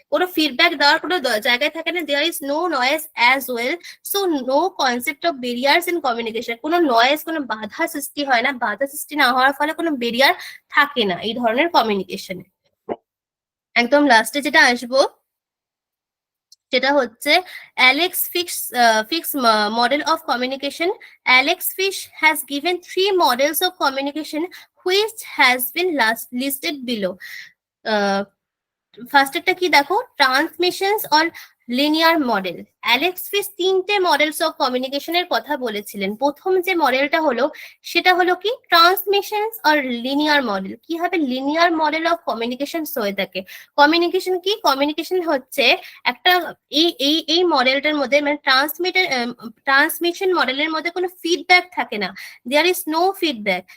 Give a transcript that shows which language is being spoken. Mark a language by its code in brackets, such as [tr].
[bn] কোনো ফিডব্যাক দেওয়ার কোনো জায়গায় থাকে না। [en] There is no noise as well, so no concept of barriers in communication. [bn] কোনো নয়েজ, কোনো বাধা সৃষ্টি হয় না, বাধা সৃষ্টি না হওয়ার ফলে কোনো বেরিয়ার থাকে না এই ধরনের কমিউনিকেশনে। একদম লাস্টে যেটা আসবো সেটা হচ্ছে Alex fix model of communication. [en] Alex Fish has given 3 models of communication which has been listed below. [bn] First একটা কি দেখো, ট্রান্সমিশনস or linear model. Alex fish 3টে মডেলস অফ কমিউনিকেশনের কথা বলেছিলেন। প্রথম যে মডেলটা হলো সেটা হলো কি ট্রান্সমিশনস অর লিনিয়ার মডেল। কি হবে, লিনিয়ার মডেল অফ কমিউনিকেশন হয়ে থাকে। কমিউনিকেশন কি, কমিউনিকেশন হচ্ছে একটা এই মডেলটার মধ্যে, মানে ট্রান্সমিশন মডেলের মধ্যে কোনো ফিডব্যাক থাকে না, [en] There is no feedback.